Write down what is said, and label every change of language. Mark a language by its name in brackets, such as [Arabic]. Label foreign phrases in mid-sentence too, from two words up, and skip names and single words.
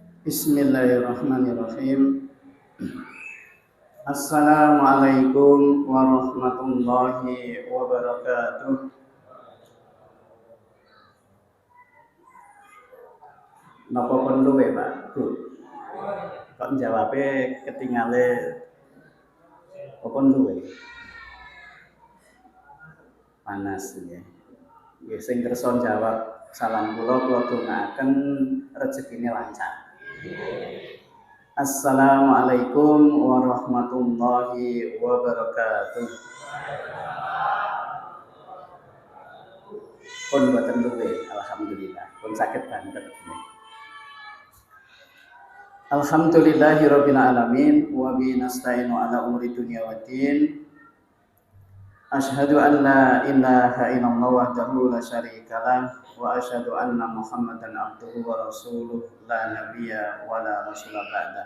[Arabic] بسم الله الرحمن الرحيم. السلام عليكم ورحمة الله وبركاته. [Javanese] Napa perlu ya Pak? Bu. [Indonesian] Kok jawabnya ketinggalan apa perlu? Panas ya. [Javanese] Ya sing kersa jawab salam kula dongaaken rezekine lancar. [Arabic] السلام عليكم ورحمة الله وبركاته. [Javanese] Pun boten luwe, alhamdulillah. Pun saged banget. [Arabic] الحمد لله رب العالمين وبه نستعين على أمور الدنيا والدين. أشهد أن لا إله إلا الله وحده لا شريك له وأشهد أن محمدا عبده ورسوله لا نبي ولا رسول بعد.